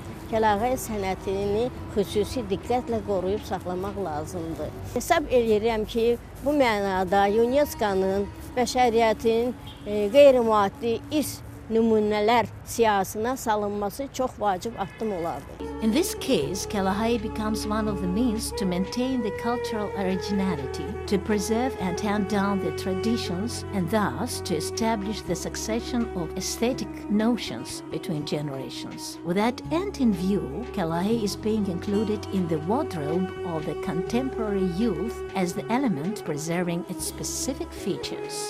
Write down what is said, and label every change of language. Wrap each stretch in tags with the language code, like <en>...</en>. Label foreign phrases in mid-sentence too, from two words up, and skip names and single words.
<az>Kelaghayi sənətini xüsusi diqqətlə qoruyub saxlamaq lazımdır. Hesab edirəm ki, bu mənada UNESCO-nın bəşəriyyətin qeyri-maddi irs nümunələr siyasına salınması çox vacib addım olardı.</az> <en>In this case, kalahai becomes one of the means to maintain the cultural originality, to preserve and hand down the traditions, and thus to establish the succession of aesthetic notions between generations. With that end in view, kalahai is being included in the wardrobe of the contemporary youth as the element preserving its specific features.</en>